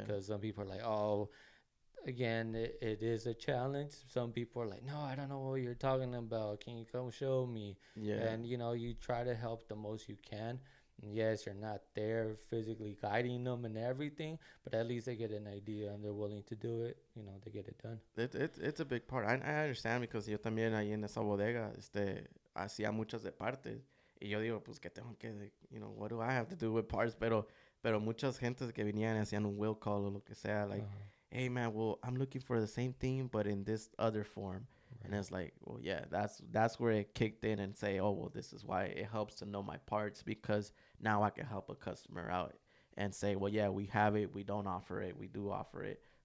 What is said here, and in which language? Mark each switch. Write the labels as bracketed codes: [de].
[en] because some people are like, oh, again, it is a challenge. Some people are like, no, I don't know what you're talking about. Can you come show me? Yeah. And you try to help the most you can. And yes, you're not there physically guiding them and everything, but at least they get an idea and they're willing to do it. They get it done. It's a big part. I understand because [es] yo también ahí en esa bodega, hacía muchas de partes. Y yo digo, pues que tengo que, [en] what do I have to do with parts? [es] Pero muchas gentes que venían hacían un will call o lo que sea, like, Uh-huh. [en] hey man, well, I'm looking for the same thing, but in this other form. And Right. it's like, well, yeah, that's where it kicked in and say, oh, well, this is why it helps to know my parts because now I can help a customer out and say, well, yeah, we have it, we don't offer it, we do offer it.